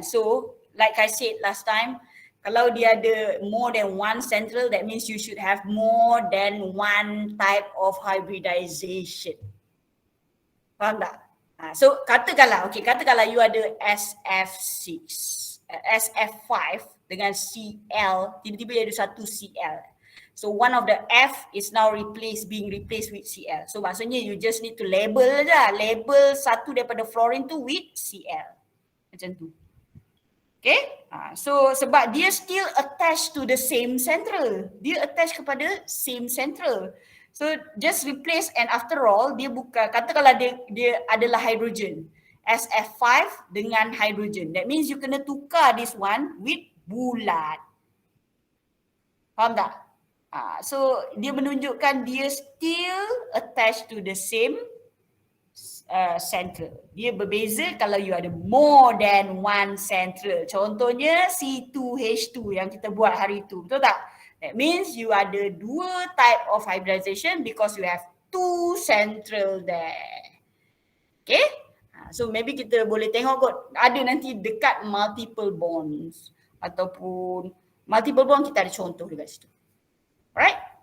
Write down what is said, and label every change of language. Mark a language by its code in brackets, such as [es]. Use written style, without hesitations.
[en] So like I said last time, [ms] kalau dia ada [en] more than one central, that means you should have more than one type of hybridization. [ms] Faham tak? So katakanlah you ada SF6, SF5 dengan Cl, tiba-tiba dia ada satu Cl. [en] So one of the F is now being replaced with Cl. [ms] So maksudnya [en] you just need to label [ms] satu daripada fluorine tu with Cl. Macam tu. [en] Okay, so [ms] sebab dia [en] still attached to the same central. [ms] Dia attached kepada same central. [en] So just replace, and after all [ms] dia bukan, katakanlah dia adalah hydrogen. SF5 dengan hydrogen. [en] That means you [ms] kena tukar [en] this one with bulat. [ms] Faham tak? So dia menunjukkan dia [en] still attached to the same central. [ms] Dia berbeza kalau you ada [en] more than one central. [ms] Contohnya C2H2 yang kita buat hari itu. Betul tak? [en] That means you ada 2 type of hybridization because you have 2 central there. [ms] Okay? So maybe kita boleh tengok kot, ada nanti dekat multiple bonds ataupun multiple bond kita ada contoh dekat situ. Alright?